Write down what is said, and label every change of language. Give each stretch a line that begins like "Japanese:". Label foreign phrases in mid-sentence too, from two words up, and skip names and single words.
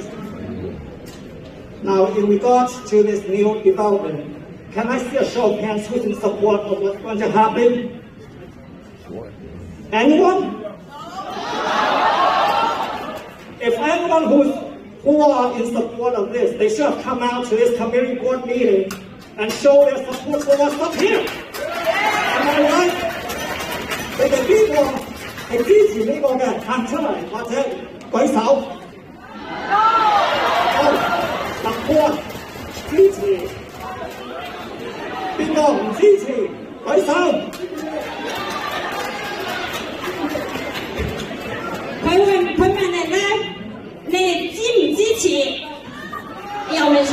English: Now, in regards to this new development, can I see a show of hands who's in support of what's going to happen? Anyone? If anyone who are in support of this, they should have come out to this community board meeting and show their support for what's up here. Am I right?
Cantonese: 你哋邊個係支持呢個嘅？行出嚟或者舉手。好，特官支持。邊個唔支持？舉手。佢問人咧，你哋支唔支持遊民所？